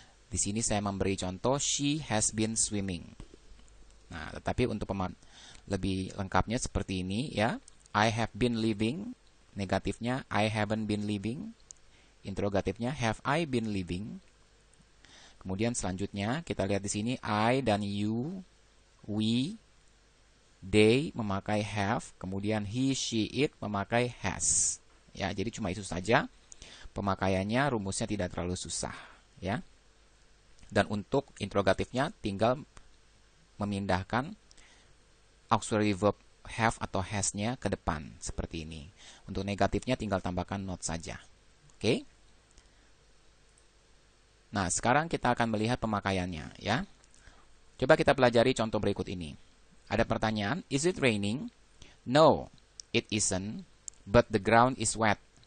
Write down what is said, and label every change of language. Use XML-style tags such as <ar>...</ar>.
<id>Di sini saya memberi contoh</id> <en>she has been swimming.</en> <id>Nah, tetapi untuk lebih lengkapnya seperti ini ya.</id> <en>I have been living, negatifnya I haven't been living, interrogatifnya have I been living.</en> <id>Kemudian selanjutnya kita lihat di sini I dan you, we, they memakai have, kemudian he, she, it memakai has. Ya, jadi cuma itu saja. Pemakaiannya rumusnya tidak terlalu susah, ya. Dan untuk interrogatifnya tinggal memindahkan auxiliary verb have atau has-nya ke depan seperti ini. Untuk negatifnya tinggal tambahkan not saja. Oke? Nah, sekarang kita akan melihat pemakaiannya ya. Coba kita pelajari contoh berikut ini. Ada pertanyaan,</id> <en>is it raining? No, it isn't, but the ground is wet.</en>